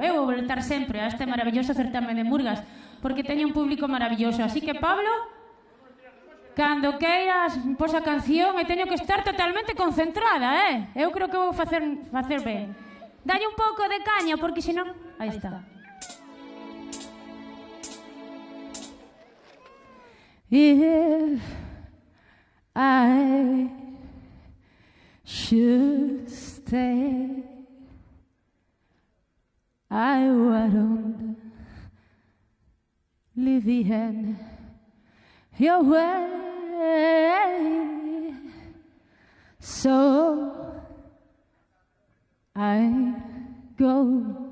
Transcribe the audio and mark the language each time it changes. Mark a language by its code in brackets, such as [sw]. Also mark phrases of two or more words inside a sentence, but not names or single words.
[gl] Eu vou voltar sempre a este maravilloso certamen de Murgas, porque teño un público maravilloso. Así que, Pablo, cando queiras, pos a canción e teño que estar totalmente concentrada, Eu creo que vou facer ben. Dalle un pouco de caña, porque senón... Aí está. [en] If I should stay, I wouldn't live in your way, so I go.